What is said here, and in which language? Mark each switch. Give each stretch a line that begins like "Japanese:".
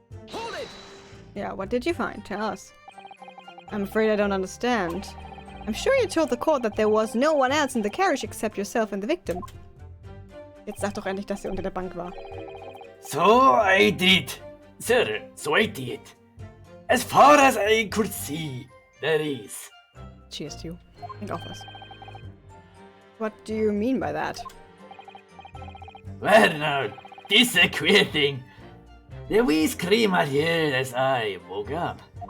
English: Hold it! Yeah, what did you find? Tell us. I'm afraid I don't understand. I'm sure you told the court that there was no one else in the carriage except yourself and the victim.
German: Jetzt sag doch endlich, dass sie unter der Bank war.
English: So I did. Sir, so I did. As far as I could see, that is. Cheers to you. Think
German: auch was.
English: What do you mean by that? Well now, this is a queer thing. The wee scream I heard as I woke up.